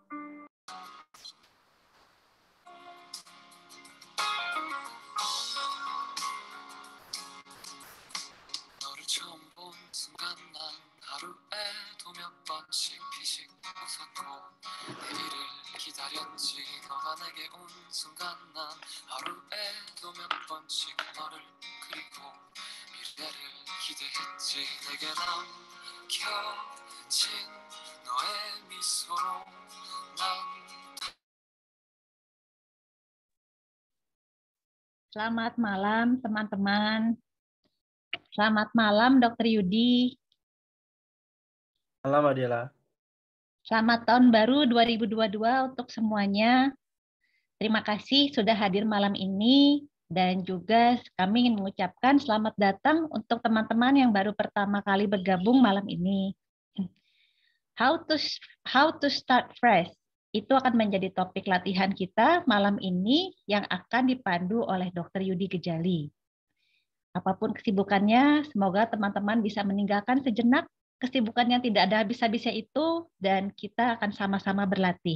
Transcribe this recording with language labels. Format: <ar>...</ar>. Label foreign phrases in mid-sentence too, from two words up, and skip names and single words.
<ko>너를 처음 본 순간 난 하루에도 몇 번씩 피식 웃었고 내일을 기다렸지. 너가 내게 온 순간 난 하루에도 몇 번씩 너를 그리고 미래를 기대했지. 내게 남겨진 너의 미소로 난</ko> <id>Selamat malam, teman-teman. Selamat malam, Dr. Yudi. Malam, Adela. Selamat tahun baru 2022 untuk semuanya. Terima kasih sudah hadir malam ini. Dan juga kami ingin mengucapkan selamat datang untuk teman-teman yang baru pertama kali bergabung malam ini.</id> <en>How to start fresh.</en> <id>Itu akan menjadi topik latihan kita malam ini yang akan dipandu oleh Dr. Yudi Gejali. Apapun kesibukannya, semoga teman-teman bisa meninggalkan sejenak kesibukan yang tidak ada habis-habisnya itu dan kita akan sama-sama berlatih.</id>